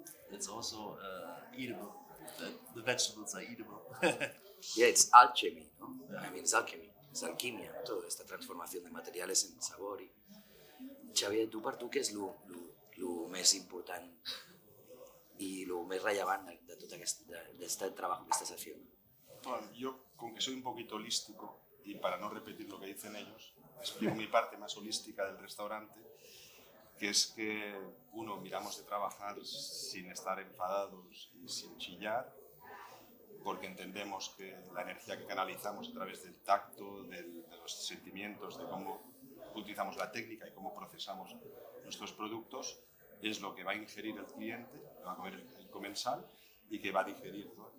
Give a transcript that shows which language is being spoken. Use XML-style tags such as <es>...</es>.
<en>It's also eatable. The vegetables are eatable. Yeah, it's alchemy, no? I mean, it's alchemy, it's alquimia, no?</en> <es>Toda esta transformación de materiales en sabor.</es> <ca>Xavier, per tu què és lo més important y lo més rellevant de tot</ca> <es>este trabajo que estás haciendo? Bueno, yo, con que soy un poquito holístico, y para no repetir lo que dicen ellos, explico mi parte más holística del restaurante, que es que miramos de trabajar sin estar enfadados y sin chillar, porque entendemos que la energía que canalizamos a través del tacto, de los sentimientos, de cómo utilizamos la técnica y cómo procesamos nuestros productos, es lo que va a ingerir el cliente, lo va a comer el comensal y que va a digerir, ¿no?</es>